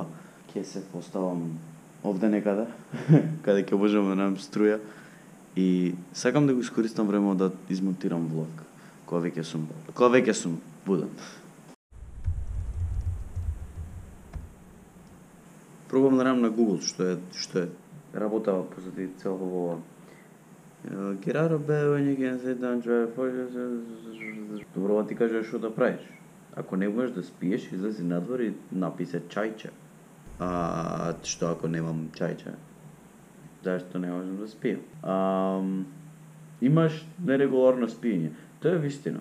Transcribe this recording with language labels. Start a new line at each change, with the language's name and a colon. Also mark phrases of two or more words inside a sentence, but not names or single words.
Macedonian: Ќе се поставам овде некаде, каде ќе можам да најдам струја. И сакам да го искористам време да измонтирам влог, кога веќе сум буден. Пробам да најдам на Google што е работава позади цело ова.
English: Get out of bed when you can sit down, try to focus.
Macedonian: Добро ти кажеш што да правиш. Ако не можеш да спиеш, излези надвор и напи се чајче. Што ако немам чајче? Зашто не можам да спијам? Имаш нерегуларно спиење. Тоа е вистина.